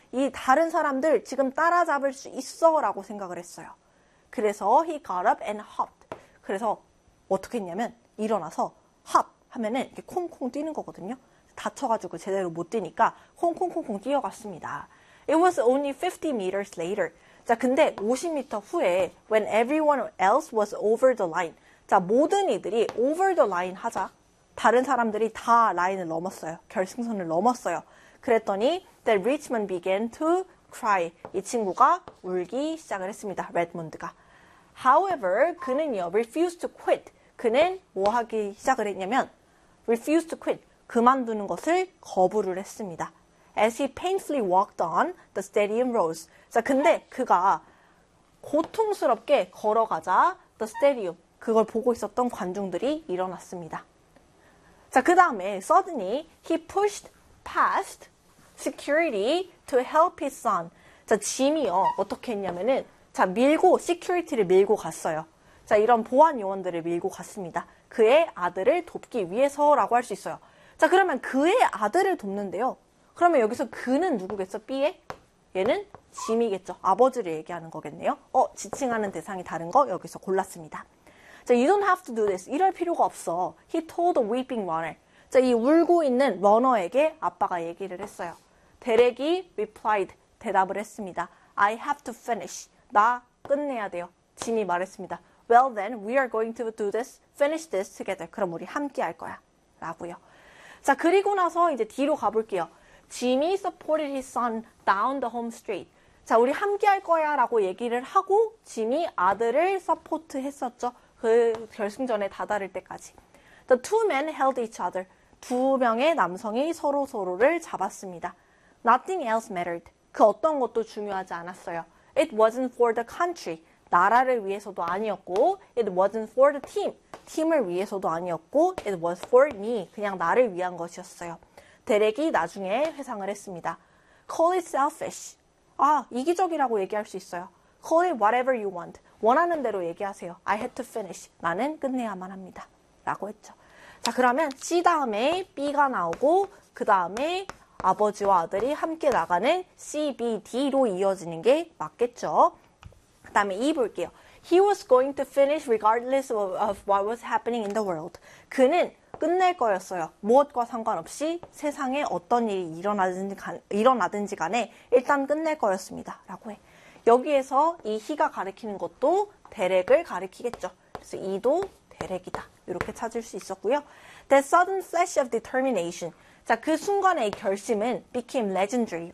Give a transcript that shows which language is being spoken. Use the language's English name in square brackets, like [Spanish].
[Korean] 이 다른 사람들 지금 따라잡을 수 있어 라고 생각을 했어요. 그래서 [English] he got up and hopped. [Korean] 그래서 어떻게 했냐면 일어나서 hop 하면은 이렇게 콩콩 뛰는 거거든요. 다쳐가지고 제대로 못 뛰니까 콩콩콩콩 뛰어갔습니다. [English] It was only 50 meters later. [Korean] 자, 근데 50m 후에 [English] when everyone else was over the line. [Korean] 자, 모든 이들이 [English] over the line [Korean] 하자. 다른 사람들이 다 라인을 넘었어요. 결승선을 넘었어요. 그랬더니 [English] that Richmond began to cry. [Korean] 이 친구가 울기 시작을 했습니다. [English] 레드몬드가. However, [Korean] 그는요, [English] refused to quit. [Korean] 그는 뭐 하기 시작을 했냐면 [English] refused to quit. [Korean] 그만두는 것을 거부를 했습니다. [English] As he painfully walked on the stadium rose. [Korean] 자, 근데 그가 고통스럽게 걸어가자 [English] the stadium, [Korean] 그걸 보고 있었던 관중들이 일어났습니다. 자, 그 다음에 [English] suddenly he pushed past security to help his son. [Korean] 자, 짐이요. 어떻게 했냐면은 자, 밀고 시큐리티를 밀고 갔어요. 자, 이런 보안 요원들을 밀고 갔습니다. 그의 아들을 돕기 위해서라고 할 수 있어요. 자, 그러면 그의 아들을 돕는데요. 그러면 여기서 그는 누구겠어? B에? 얘는 짐이겠죠. 아버지를 얘기하는 거겠네요. 지칭하는 대상이 다른 거 여기서 골랐습니다. [English] 자, you don't have to do this. [Korean] 이럴 필요가 없어. [English] He told the weeping runner. [Korean] 자, 이 울고 있는 러너에게 아빠가 얘기를 했어요. [English] 데렉이 replied, [Korean] 대답을 했습니다. [English] I have to finish. [Korean] 나 끝내야 돼요. 짐이 말했습니다. [English] Well then, we are going to do this, finish this together. [Korean] 그럼 우리 함께 할 거야. 라고요. 자, 그리고 나서 이제 뒤로 가볼게요. [English] Jimmy supported his son down the home street. [Korean] 자, 우리 함께 할 거야 라고 얘기를 하고 Jimmy 아들을 서포트 했었죠. 그 결승전에 다다를 때까지. [English] The two men held each other. [Korean] 두 명의 남성이 서로서로를 잡았습니다. [English] Nothing else mattered. [Korean] 그 어떤 것도 중요하지 않았어요. [English] It wasn't for the country. [Korean] 나라를 위해서도 아니었고 [English] It wasn't for the team. [Korean] 팀을 위해서도 아니었고 [English] It was for me. [Korean] 그냥 나를 위한 것이었어요. 데렉이 나중에 회상을 했습니다. [English] Call it selfish. [Korean] 아, 이기적이라고 얘기할 수 있어요. [English] Call it whatever you want. [Korean] 원하는 대로 얘기하세요. [English] I had to finish. [Korean] 나는 끝내야만 합니다. 라고 했죠. 자, 그러면 C 다음에 B가 나오고 그 다음에 아버지와 아들이 함께 나가는 C, B, D로 이어지는 게 맞겠죠. 그 다음에 E 볼게요. [English] He was going to finish regardless of what was happening in the world. [Korean] 그는 끝낼 거였어요. 무엇과 상관없이 세상에 어떤 일이 일어나든지 간에 일단 끝낼 거였습니다. 라고 해. 여기에서 이 he가 가리키는 것도 데렉을 가리키겠죠. 그래서 이도 데렉이다. 이렇게 찾을 수 있었고요. [English] The sudden flash of determination. [Korean] 자, 그 순간의 결심은 [English] became legendary.